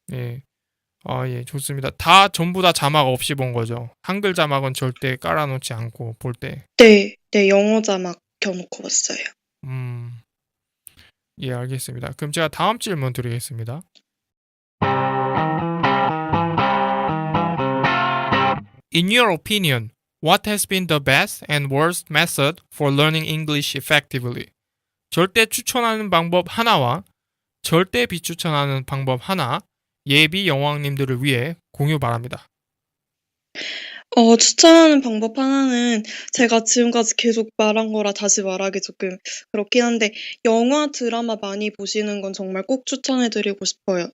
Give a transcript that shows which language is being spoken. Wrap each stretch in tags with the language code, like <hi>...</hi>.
<ko>예. 예, 좋습니다. 다 전부 다 자막 없이 본 거죠. 한글 자막은 절대 깔아놓지 않고 볼 때. 네, 네, 영어 자막 켜놓고 봤어요. 음, 예, 알겠습니다. 그럼 제가 다음 질문 드리겠습니다.</ko> <en>In your opinion, what has been the best and worst method for learning English effectively?</en> <ko>절대 추천하는 방법 하나와 절대 비추천하는 방법 하나, 예비 여왕님들을 위해 공유 바랍니다. 추천하는 방법 하나는 제가 지금까지 계속 말한 거라 다시 말하기 조금 그렇긴 한데, 영화, 드라마 많이 보시는 건 정말 꼭 추천해드리고 싶어요.</ko>